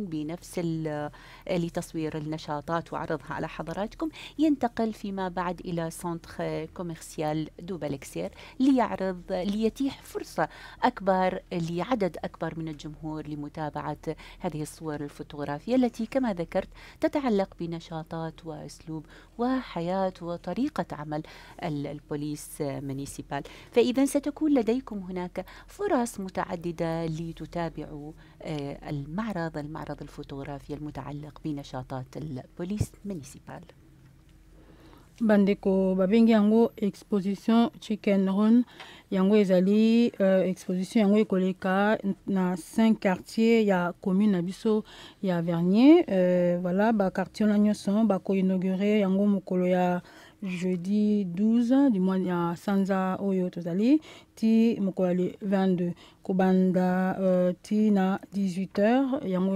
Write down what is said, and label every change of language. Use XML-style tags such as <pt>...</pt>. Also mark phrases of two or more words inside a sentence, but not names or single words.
<ar>بنفس لتصوير النشاطات وعرضها على حضراتكم، ينتقل فيما بعد إلى سنتر كوميرسيال دو بالكسير ليتيح فرصة أكبر لعدد أكبر من الجمهور لمتابعة هذه الصور الفوتوغرافية التي كما ذكرت تتعلق بنشاطات وأسلوب وحياة وطريقة عمل</ar> <fr>police municipale.</fr> <ar>فإذا ستكون لديكم هناك فرص متعددة لتتابعوا المعرض الفوتوغرافي المتعلق بنشاطات</ar> <fr>police municipale.</fr> <ln>bandeko babengi yango exposition Chicken Run, yango ezali exposition yango ekoleka na 5 quartiers ya commune na biso ya Vernier. Voilà, ba quartier na nyonso bako inaugurer yango mokolo ya jeudi 12</ln> <fr>du mois</fr> <ln>ya sanza oyo tozali ti mokolo le 22 kobanda ti na 18 h yango</ln>